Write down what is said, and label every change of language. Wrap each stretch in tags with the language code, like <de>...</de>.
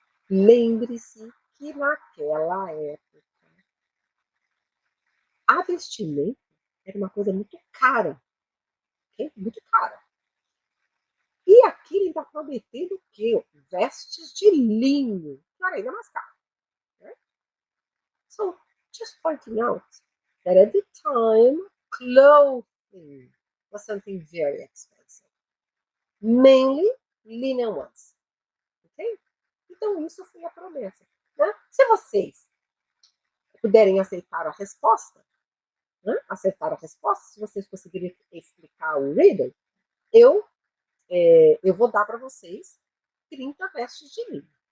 <pt>Lembre-se que naquela época a vestimenta era uma coisa muito cara, okay? Muito cara. E aqui ele está prometendo o quê? Vestes de linho, que era ainda mais caro. Né?</pt> <en>So, just pointing out that at the time, clothing was something very expensive. Mainly linen ones. Okay?</en> <pt>Então, isso foi a promessa. Né? Se vocês puderem aceitar a resposta, né? Acertar a resposta, se vocês conseguirem explicar o riddle, eu vou dar para vocês 30 vestes de linho.</pt>